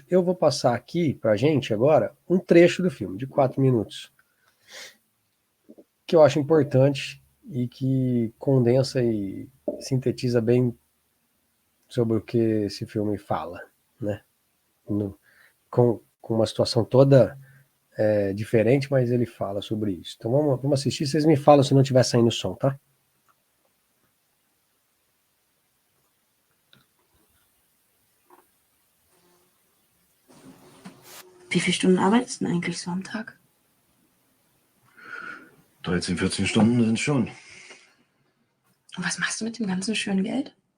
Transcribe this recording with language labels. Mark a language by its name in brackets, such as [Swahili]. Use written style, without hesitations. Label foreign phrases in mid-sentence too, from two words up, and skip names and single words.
[Portuguese] Eu vou passar aqui pra gente agora um trecho do filme, de 4 minutos, que eu acho importante e que condensa e sintetiza bem sobre o que esse filme fala, né? Com uma situação toda diferente, mas ele fala sobre isso. Então vamos assistir, vocês me falam se não estiver saindo som, tá? [German] Wie viele Stunden arbeitest du denn eigentlich so am Tag? 13, 14 Stunden sind schon. Und was machst du mit dem ganzen schönen Geld?